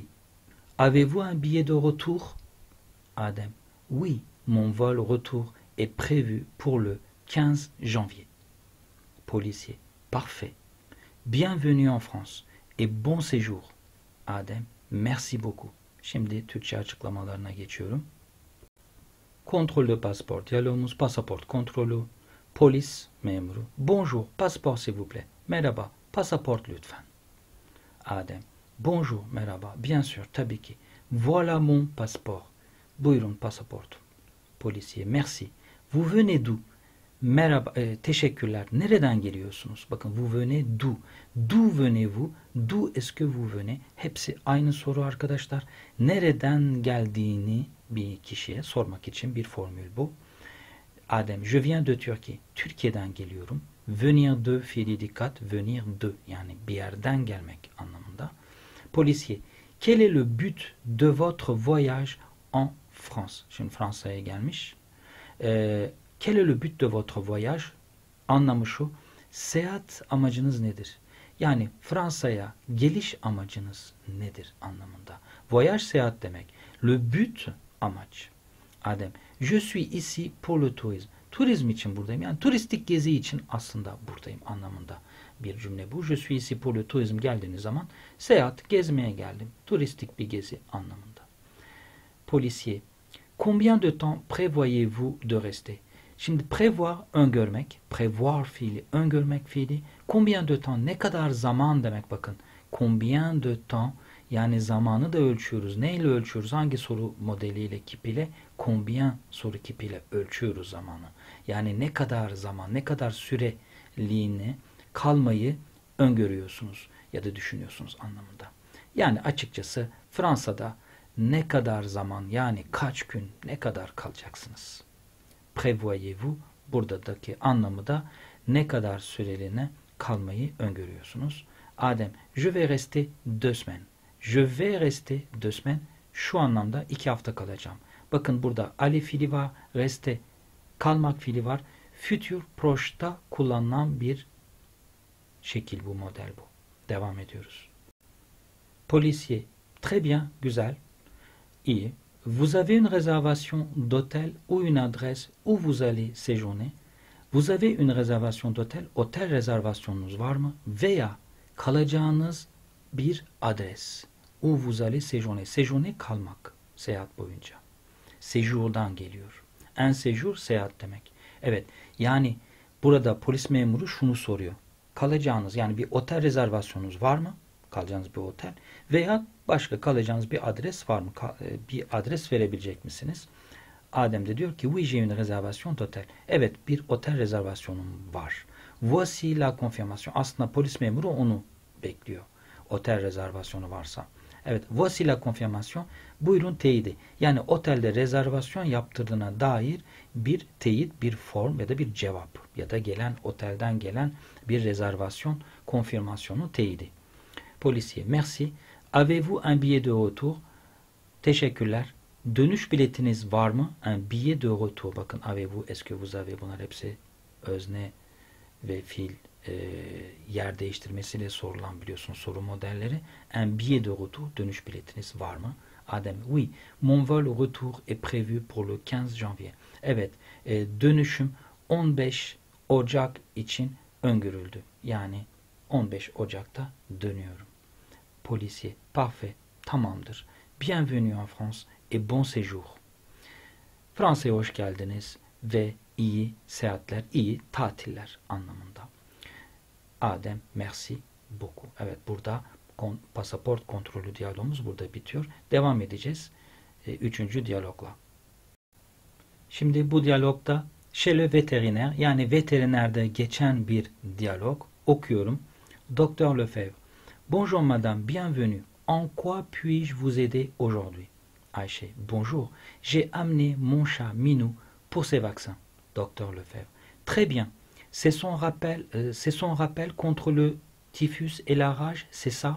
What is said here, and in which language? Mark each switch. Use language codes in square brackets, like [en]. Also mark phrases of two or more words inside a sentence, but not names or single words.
[fr] Avez-vous un billet de retour? Adem, oui, mon vol retour est prévu pour le 15 janvier. Policier, parfait. Bienvenue en France et bon séjour. Adem, merci beaucoup. [tr] Şimdi Türkçe açıklamalarına geçiyorum. [fr] Kontrol de pasaport. [tr] Diyalogumuz pasaport kontrolü. Polis memuru. [fr] Bonjour, passeport s'il vous plaît. [tr] Merhaba, pasaport lütfen. [fr] Adem, bonjour, merhaba. Bien sûr, [tr] tabii ki. [fr] Voilà mon passeport. [tr] Buyurun pasaportum. [fr] Policier, merci. Vous venez d'où? [tr] Merhaba, teşekkürler. Nereden geliyorsunuz? Bakın, [fr] vous venez d'où? D'où venez-vous? D'où est-ce que vous venez? [tr] Hepsi aynı soru arkadaşlar. Nereden geldiğini bir kişiye sormak için bir formül bu. [fr] Adem, je viens de Turquie. [tr] Türkiye'den geliyorum. [fr] Venir de, [tr] fiili dikkat, [fr] venir de, [tr] yani bir yerden gelmek anlamında. [fr] Policier, quel est le but de votre voyage en France? [tr] Şimdi Fransa'ya gelmiş. [fr] Quel est le but de votre voyage? [tr] Anlamı şu, seyahat amacınız nedir? Yani Fransa'ya geliş amacınız nedir anlamında. Voyage seyahat demek. [fr] Le but [tr] amaç. [fr] Adem, je suis ici pour le tourisme. [tr] Turizm için buradayım. Yani turistik gezi için aslında buradayım anlamında bir cümle bu. [fr] Je suis ici pour le tourisme [tr] geldiğiniz zaman seyahat, gezmeye geldim. Turistik bir gezi anlamında. [fr] Policier, combien de temps prévoyez-vous de rester? [tr] Şimdi prévoir, öngörmek. Prévoir fiili, öngörmek fiili. [fr] Combien de temps, [tr] ne kadar zaman demek bakın. [fr] Combien de temps, [tr] yani zamanı da ölçüyoruz. Neyle ölçüyoruz? Hangi soru modeliyle, kipiyle? Combien soru kipiyle ölçüyoruz zamanı. Yani ne kadar zaman, ne kadar süreliğine kalmayı öngörüyorsunuz ya da düşünüyorsunuz anlamında. Yani açıkçası Fransa'da ne kadar zaman, yani kaç gün, ne kadar kalacaksınız? [fr] prévoyez-vous? [tr] Buradaki anlamı da ne kadar süreliğine kalmayı öngörüyorsunuz? [fr] Adem, je vais rester 2 semaines. Je vais rester 2 semaines. [tr] Şu anlamda 2 hafta kalacağım. Bakın burada aller fiili var, rester kalmak fiili var. [fr] Futur proche'ta [tr] kullanılan bir şekil bu, model bu. Devam ediyoruz. [fr] Policier, très bien, [tr] güzel, iyi. [fr] Vous avez une réservation d'hôtel ou une adresse où vous allez séjourner? Vous avez une réservation d'hôtel, [tr] otel rezervasyonunuz var mı? Veya kalacağınız bir adres. [fr] Où vous allez séjourner. [tr] Séjourner kalmak, seyahat boyunca. Séjour'dan geliyor. [fr] Un séjour [tr] seyahat demek. Evet, yani burada polis memuru şunu soruyor. Kalacağınız, yani bir otel rezervasyonunuz var mı? Kalacağınız bir otel. Veya başka kalacağınız bir adres var mı? Bir adres verebilecek misiniz? Adem de diyor ki, [fr] oui, j'ai une réservation d'hôtel. [tr] Evet, bir otel rezervasyonum var. [fr] Voici la confirmation. [tr] Aslında polis memuru onu bekliyor. Otel rezervasyonu varsa. Evet, [fr] voici la confirmation. [tr] Buyurun teyidi. Yani otelde rezervasyon yaptırdığına dair bir teyit, bir form ya da bir cevap ya da otelden gelen bir rezervasyon konfirmasyonu teyidi. [fr] Policier, merci. Avez-vous un billet de retour? [tr] Teşekkürler. Dönüş biletiniz var mı? [fr] Un billet de retour. Bakın avez-vous, est-ce que vous avez, [tr] bunlar hepsi özne ve fiil yer değiştirmesiyle sorulan, biliyorsunuz, soru modelleri. [fr] Un billet de retour, [tr] dönüş biletiniz var mı? [fr] Adem, oui, mon vol retour est prévu pour le 15 janvier. [tr] Evet, dönüşüm 15 Ocak için öngörüldü. Yani 15 Ocak'ta dönüyorum. [fr] Policier, parfait, [tr] tamamdır. [fr] Bienvenue en France et bon séjour. [tr] Fransa'ya hoş geldiniz ve iyi seyahatler, iyi tatiller anlamında. [fr] Adem, merci beaucoup. [tr] Evet, burada pasaport kontrolü diyalogumuz burada bitiyor. Devam edeceğiz 3. diyalogla. Şimdi bu diyalogda [fr] chez le vétérinaire, [tr] yani veterinerde geçen bir diyalog okuyorum. [fr] Docteur Lefebvre. Bonjour madame, bienvenue. En quoi puis-je vous aider aujourd'hui? Ayşe, bonjour. J'ai amené mon chat Minou pour ses vaccins. Docteur Lefebvre. Très bien. C'est son rappel contre le typhus et la rage, c'est ça?